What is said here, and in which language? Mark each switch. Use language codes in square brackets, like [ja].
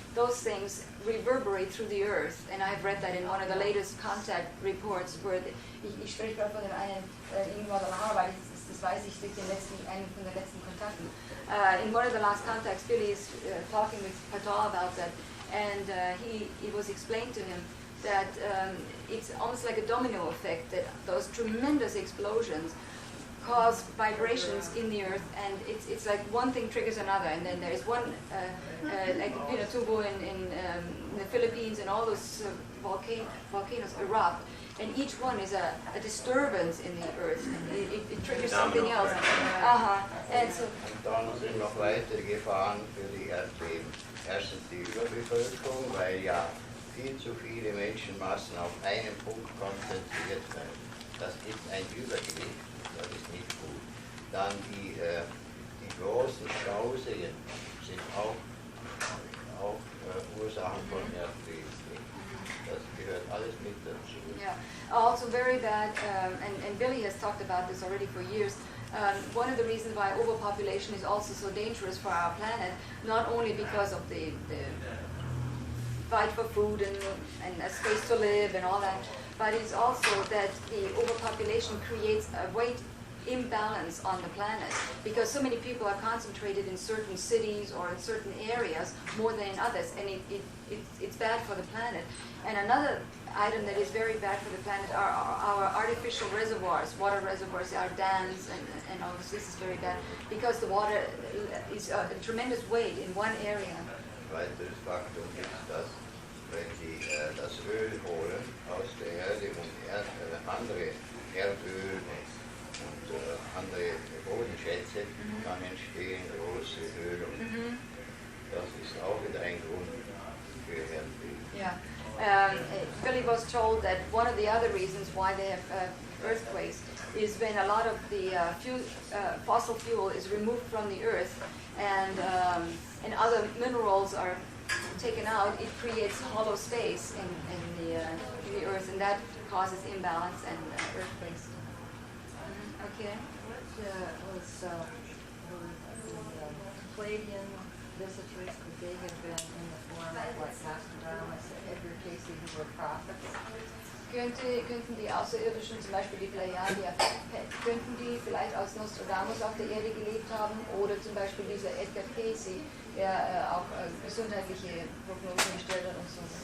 [en] Those things reverberate through the earth, and I've read that in one of the latest contact reports, where [de] ich spreche gerade von dem einen in Guadalajara, weil das weiß ich durch einen von den letzten Kontakten. [en] In one of the last contacts, Billy is talking with Patal about that, and it was explained to him that it's almost like a domino effect, that those tremendous explosions cause vibrations in the earth, and it's like one thing triggers another, and then there is one like Pinatubo in the Philippines, and all those volcanoes erupt, and each one is a disturbance in the earth, and it triggers something else. And so [de] Und dann sind noch weitere Gefahren für die Erdbeben. Erstens die Überbevölkerung, weil ja viel zu viele Menschenmassen auf einen Punkt konzentriert werden. Das ist ein Übergewicht, das ist nicht gut. Dann die großen Stauseen sind auch Ursachen von Erdbeben. Das gehört alles mit dazu. [en] yeah, also very bad, and Billy has talked about this already for years. One of the reasons why overpopulation is also so dangerous for our planet, not only because of the fight for food and a space to live and all that, but it's also that the overpopulation creates a weight imbalance on the planet, because so many people are concentrated in certain cities or in certain areas more than in others, and it's bad for the planet. And another item that is very bad for the planet are our artificial reservoirs, water reservoirs, our dams, and all this. This is very bad because the water is a tremendous weight in one area. [de] Weiteres Faktum ist, dass wenn Sie das Öl holen aus der Erde und andere Erdöl und andere Bodenschätze, dann entstehen große Ölungen. Das ist auch wieder ein Grund für Erdbeben. [en] Yeah. Billy was told that one of the other reasons why they have earthquakes is when a lot of the fossil fuel is removed from the earth, and other minerals are taken out, it creates hollow space in the earth, and that causes imbalance and earthquakes. Okay. What was the Pleiadian visitors, could they have been in the form of like Nostradamus and Edgar Casey, who were prophets? [de] Könnten die Außerirdischen, zum Beispiel die Pleiadier, könnten die vielleicht als Nostradamus auf der Erde gelebt haben, oder zum Beispiel dieser Edgar Casey, der auch gesundheitliche Prognosen gestellt hat und so?